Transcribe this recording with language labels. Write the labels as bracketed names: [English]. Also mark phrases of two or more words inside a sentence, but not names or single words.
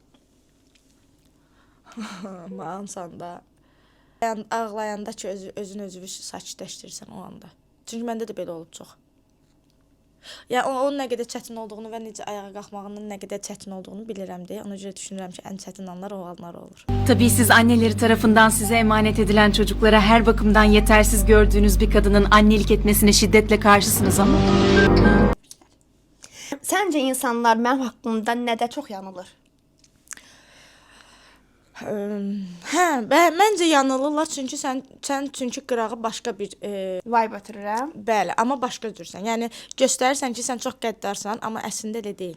[Azerbaijani] Mansanda. Ağlayanda ki, özünü sakitləşdirirsən o anda. Çünki məndə də belə olub çox. Yəni onun nə qədər çətin olduğunu və necə ayağa qalxmağının nə qədər çətin olduğunu bilirəm deyə. Ona görə düşünürəm ki, ən çətin anlar o anlar olur. [Turkish] Tabii siz anneleri tarafından size emanet edilen çocuklara her bakımdan yetersiz gördüğünüz bir kadının annelik etmesine şiddetle karşısınız ama [Azerbaijani] Səncə insanlar mənim haqqımda nədə çox yanılır? Məncə yanılırlar çünki sən çünki qırağı başqa bir Vibe ötürürəm. bəli, amma başqa cürsən. Yəni göstərirsən ki, sən çox qəddarsan, amma əslində elə deyil.